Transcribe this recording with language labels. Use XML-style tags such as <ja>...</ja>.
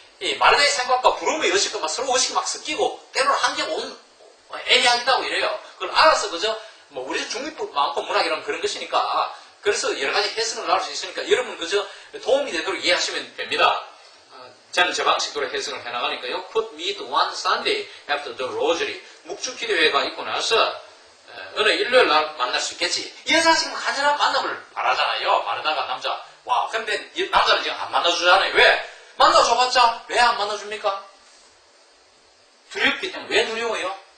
<ko>이 마르다의 생각과 브룸의 의식과 막 서로 의식이 막 섞이고 때로는 한계가 애매하다고 이래요. 그걸 알아서 그저 뭐 우리 중립부 많고 문학이란 그런 것이니까 그래서 여러 가지 해석을 나올 수 있으니까 여러분 그저 도움이 되도록 이해하시면 됩니다. 저는 제 방식대로 해석을 해나가니까요.</ko> <en>Put me to one Sunday after the rosary.</en> <ko>묵주기도회가 있고 나서 어느 일요일 날 만날 수 있겠지. 이 여자 지금 간절한 만남을 바라잖아요. 바르다가 남자. 와, 근데 남자는 지금 안 만나주잖아요. 왜? 만나줘봤자 왜 안 만나줍니까? 두렵기 때문에. 왜 두려워요?</ko>